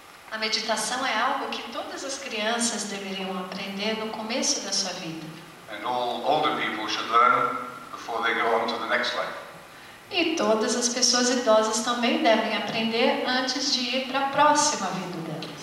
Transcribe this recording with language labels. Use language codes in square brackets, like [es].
[pt] A meditação é algo que todas as crianças deveriam aprender no começo da sua vida. [en] And all older people should learn before they go on to the next life. [pt] E todas as pessoas idosas também devem aprender antes de ir para a próxima vida delas.